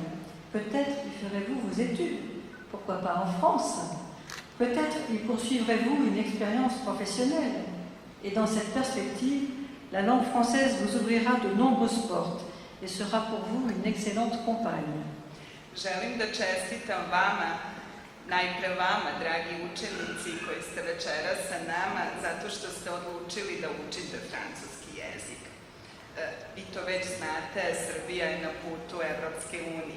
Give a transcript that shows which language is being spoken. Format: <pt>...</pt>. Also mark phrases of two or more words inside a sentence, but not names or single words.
<fr>Peut-être y ferez-vous vos études, pourquoi pas en France? Peut-être y poursuivrez-vous une expérience professionnelle. Et dans cette perspective, la langue française vous ouvrira de nombreuses portes et sera pour vous une excellente compagne.</fr> <sr>Želim da čestitam vama, najpre vama, dragi učenici koji ste večeras sa nama, zato što ste odlučili da učite francuski jezik. Vi to već znate, Srbija je na putu Evropske unije.</sr>